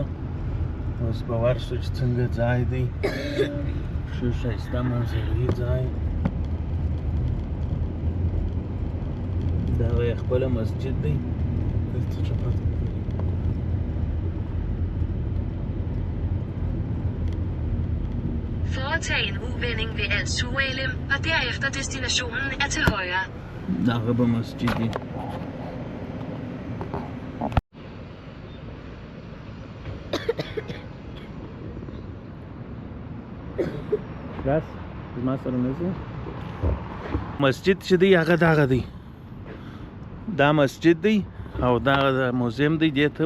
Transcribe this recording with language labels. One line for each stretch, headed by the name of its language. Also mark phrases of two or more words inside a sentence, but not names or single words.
Pashto: اوس به ورشو چې څنګه ځای دی ښه ښایسته منظرې ځای دا یې خپله مسجد دی
Danish: Foretag en uvending ved Al-Sualem, og derefter destinationen er til højre.
Pashto: دغه به مسجد دی بس زما سره نه مسجد چې دی هغه دغه دی دا مسجد دی او دغه د موزیم دی دې ته